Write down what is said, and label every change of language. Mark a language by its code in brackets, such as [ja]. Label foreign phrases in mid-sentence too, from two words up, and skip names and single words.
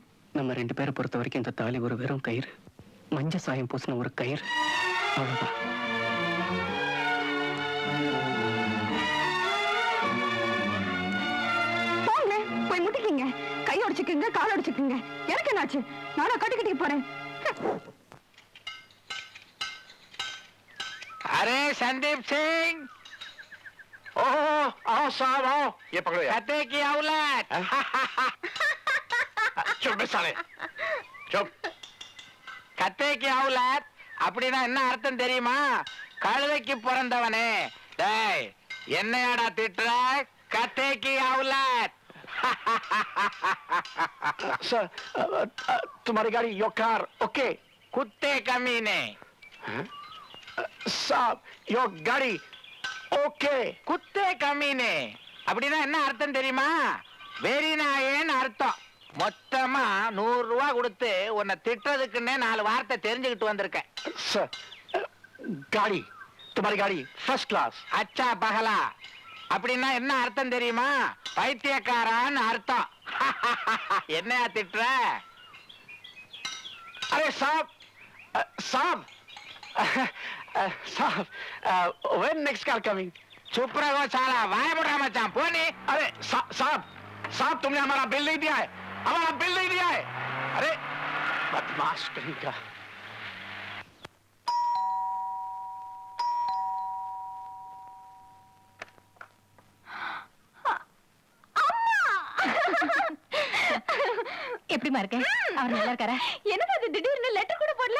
[ta] நம்ம 2 பேரை பொறுத்த வரைக்கும் இந்த தாலி ஒரு வெறும் கயிறு, மஞ்ச சாயம் பூசின ஒரு கயிறு, அவ்வளவுதான். போங்க, போய் முட்டிக்கிங்க, கை உடைச்சுக்குங்க, கால் உடைச்சுக்குங்க. எனக்கு என்னாச்சு? நானா கட்டிக்கிட்டு போறேன். [hi] अरे संदीप सिंह, ओह आओ साहब आओ, ये पकड़ो यार। कते की औलाद। चुप बे साले, चुप। कत्ते की औलाद [ta] அப்படின்னா என்ன அர்த்தம் தெரியுமா? கழுதைக்கு பிறந்தவனே. டேய், என்னையாடா திட்டுற? [hi] कत्ते की औलाद. सर तुम्हारी गाड़ी [en] your car okay? [hi] कुत्ते कमीने. साहब योर गाड़ी ओके? कुत्ते कमीने [ta] அப்படின்னா என்ன அர்த்தம் தெரியுமா? வெறி நாயேன்னு அர்த்தம். மொத்தமா 100 ரூபா கொடுத்து உன்னை திட்டுறதுக்குன்னே 4 வார்த்தை தெரிஞ்சுக்கிட்டு வந்திருக்கேன். [hi] सर गाड़ी तुम्हारी गाड़ी [en] first class. [hi] अच्छा पगला [ta] அப்படின்னா என்ன அர்த்தம் தெரியுமா? பைத்தியக்காரான்னு அர்த்தம். என்னையா திட்டுற? [hi] अरे साहब साहब साहब [en] when next car coming? [hi] चुप रहो साला वाय मुड़ा मचान पोनी अरे साहब साहब तुमने हमारा बिल नहीं दिया है, हमारा बिल नहीं दिया है। अरे बदमाश कहीं का। [ta] எப்படிமா இருக்கேன்? அவர் நல்லா இருக்காரா? என்னது அது திடீர்னு லெட்டர் கூட போடல?